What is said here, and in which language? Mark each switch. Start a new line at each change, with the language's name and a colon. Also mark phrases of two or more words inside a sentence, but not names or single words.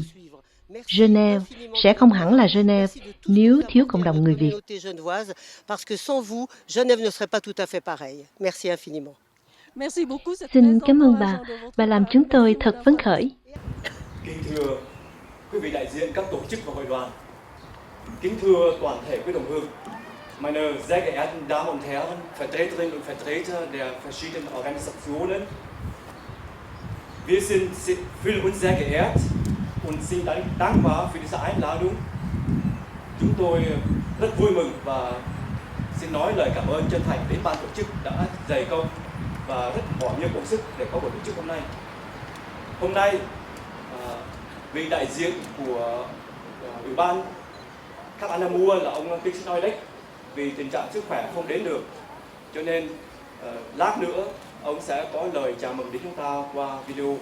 Vietnamese: Genève sẽ không hẳn là Genève nếu thiếu cộng đồng người Việt. Xin cảm ơn bà làm chúng tôi thật phấn khởi. Kính thưa quý vị đại diện các tổ chức và hội đoàn, kính thưa toàn thể quý đồng hương,
German: meine sehr geehrten Damen und Herren, Vertreterinnen und Vertreter der verschiedenen Organisationen, wir fühlen uns sehr geehrt und sind dankbar für diese Einladung.
Vietnamese: Chúng tôi rất vui mừng và xin nói lời cảm ơn chân thành đến ban tổ chức đã dày công và rất bỏ nhiều công sức để có buổi tổ chức hôm nay. Hôm nay, vị đại diện của ủy ban Cap Anamur là ông tiến sĩ Noilek vì tình trạng sức khỏe không đến được, cho nên lát nữa ông sẽ có lời chào mừng đến chúng ta qua video.